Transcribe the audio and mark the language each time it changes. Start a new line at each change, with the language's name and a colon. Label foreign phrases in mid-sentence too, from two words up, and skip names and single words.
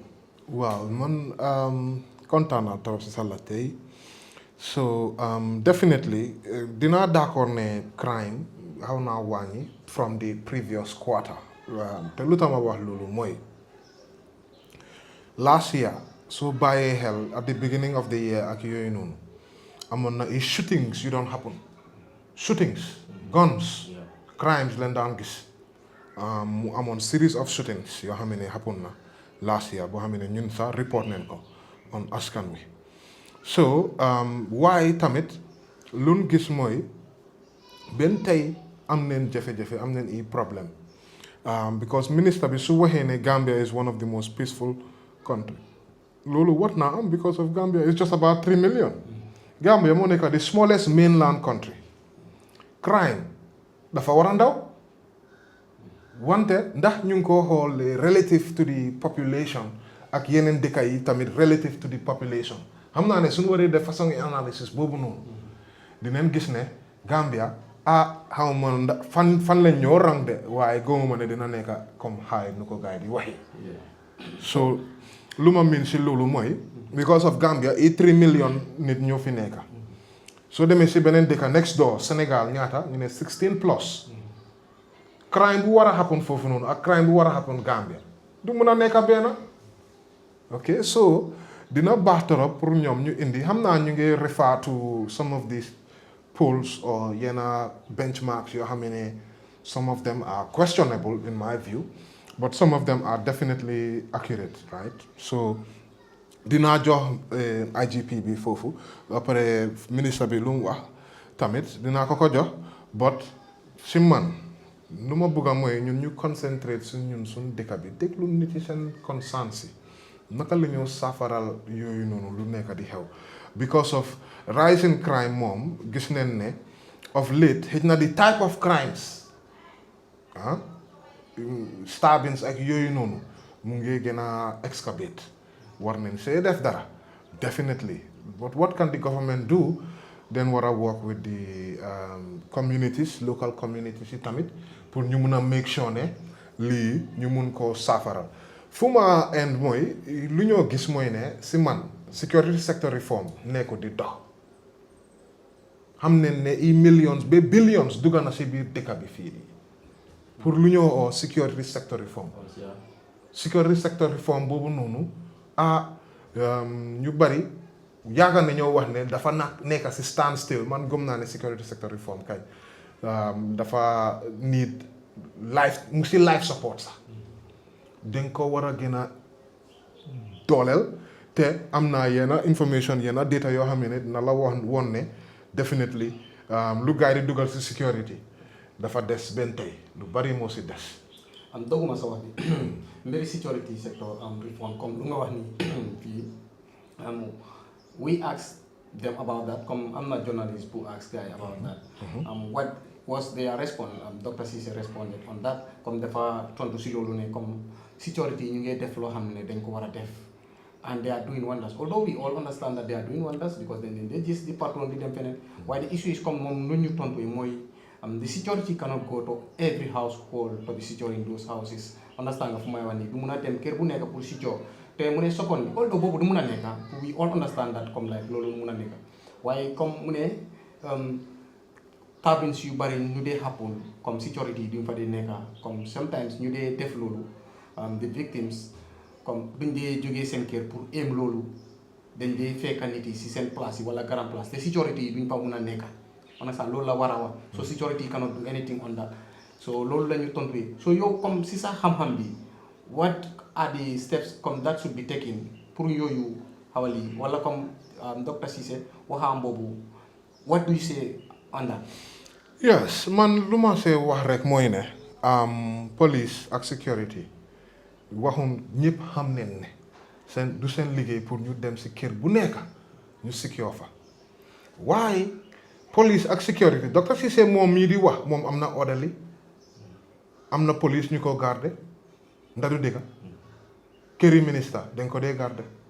Wolof: Waaw man kontaan naa trop si sa laaj tey
English: so definitely
Wolof: dinaa d'accord ne crime xaw naa wàññi
English: from the previous quarter
Wolof: te lu tax ma wax loolu mooy
English: last year
Wolof: soo bàyyee xel
English: at the beginning of the year
Wolof: ak yooyu noonu amoon na ay shootings yu doon happen
English: shootings guns crimes
Wolof: leen daan gis mu amoon
English: series of shootings
Wolof: yoo xam ne happen na
English: last year
Wolof: boo xam ne ñun sax report neen ko
English: on Askan Wi so
Wolof: waaye tamit luñ gis mooy benn tey am neen jafe-jafe am neen i problème
English: because minister
Wolof: bi su waxee ne
English: Gambia is one of the most peaceful country
Wolof: loolu wat naa am
English: because of Gambia is just about 3 million
Wolof: Gambia moo nekk
English: the smallest mainland country
Wolof: crime dafa war a ndaw wante ndax ñu ngi ko xool
English: relative to the population
Wolof: ak yeneen dëkk yi tamit
English: relative to the population
Wolof: xam naa ne suñu waree def façon analysis boobu noonu dinañ gis ne Gambia xaw ma fan lañ ñoo rang de waaye gëmuma ne dina nekk comme xaay nu ko gars yi di waxee so lu ma miin si loolu mooy
English: because of
Wolof: Gambia 3 million nit ñoo fi nekk soo demee si beneen dëkk
English: next door
Wolof: Sénégal ñaata ñu ne 16 plus crime bu war a happen foofu noonu ak crime bu war a happen Gambia du mun a nekk benn
English: ok so
Wolof: dina baax
French: trop pour
Wolof: ñoom ñu indi xam naa ñu ngi
English: refer to some of these polls or
Wolof: yenn benchmarks yoo xam ne
English: some of them are questionable in my view but some of them are definitely accurate right so dinaa
Wolof: jox IGP bi foofu
French: après ministre
Wolof: bi lu mu wax tamit dinaa ko jox but si man nu ma bëgg a mooy ñun ñu concentrate ñun suñ dëkk bi déglu nit yi seen conscience yi naka la ñu safaral yooyu noonu lu nekk di xew
English: because of rising crime
Wolof: moom gis neen ne
English: of late
Wolof: xëj na di
English: type of crimes
Wolof: stabbings ak yooyu noonu mu ngi gën a excavate war nañ see def dara
English: definitely but what can the government do then
Wolof: war a
English: work with the communities local communities
Wolof: yi tamit pour ñu mun a
English: make sure
Wolof: ne lii ñu mun koo saafaral fu ma end mooy lu ñoo gis mooy ne si man
English: security sector reform
Wolof: nekku di dox xam ne ne i millions ba billions dugga na si biir dëkk bi fii nii pour lu ñoo oo
English: security sector reform security sector reform
Wolof: boobu noonu ñu bari yaakaar na ñoo wax ne dafa nekk si
English: stand still
Wolof: man gëm naa ne
English: security sector reform
Wolof: kay dafa
English: need life
Wolof: mu si
English: life support
Wolof: sax dañ ko war a gën a dooleel te am naa yenn information yenn data yoo xam ne dina la woon ne definitely lu gars yi di dugal si security dafa des benn tey lu bari moo si des. doguma sa wax bi mbiri
English: security sector reform
Wolof: comme lu nga wax ni fii
English: we asked them about that
Wolof: comme am na
English: journalist who asked guy about that what was their response Dr.
Wolof: Cissé
English: responded on that
Wolof: comme dafa tontu si loolu ne comme security ñu ngi def loo xam ne dañ ko war a def
English: and they are doing wonders although we all understand that they are doing wonders because they
Wolof: gis di patron di dem feneen waaye
English: the issue is
Wolof: comme moom lu ñu tontu mooy
English: the security cannot go to every household to be securing those houses understand
Wolof: nga fu may wax nii du mun a dem kër bu nekk pour secure te mu ne sokkoon bi although boobu du mun a nekk
English: we all understand that
Wolof: comme like loolu mun a nekk waaye comme mu ne cabins yu bari ñu dee happen comme security duñ fa dee nekk comme sometimes ñu dee def loolu the victims comme duñ dee jógee seen kër pour aim loolu dañ dee fekk nit yi si seen place yi wala
French: grand place
Wolof: te security yi duñ fa mun a nekk understand loolu la war a wax
English: so security cannot do anything on that so
Wolof: loolu la ñu tontu so yow comme si sa xam-xam bi
English: what are the steps
Wolof: comme
English: that should be taken
Wolof: pour yooyu xawali wala comme Dr.
English: Cissé
Wolof: waxaam boobu
English: what do you say on that?
Wolof: Yes man lu ma see wax rek mooy ne police ak security waxum ñëpp xam nañ ne seen du seen liggéey pour ñu dem si kër bu nekk ñu secure fa waaye police ak security Dr. Cissé moom mii di wax moom am na orderly am na police ñu ko garder ndax du dëgg këri ministre dañ ko dee garder